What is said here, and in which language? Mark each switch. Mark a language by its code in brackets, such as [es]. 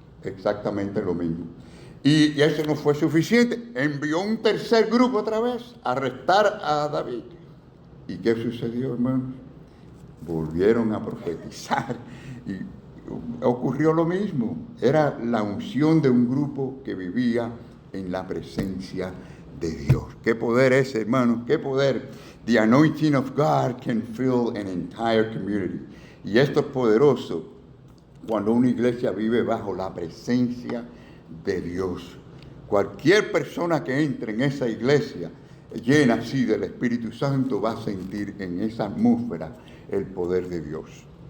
[es] Exactamente lo mismo. Y eso no fue suficiente, envió un tercer grupo otra vez a arrestar a David. ¿Y qué sucedió, hermanos? Volvieron a profetizar y ocurrió lo mismo. Era la unción de un grupo que vivía en la presencia de Dios. ¿Qué poder es, hermanos? ¿Qué poder? [en] The anointing of God can fill an entire community. [es] Y esto es poderoso cuando una iglesia vive bajo la presencia de Dios. Cualquier persona que entre en esa iglesia llena así del Espíritu Santo va a sentir en esa atmósfera el poder de Dios.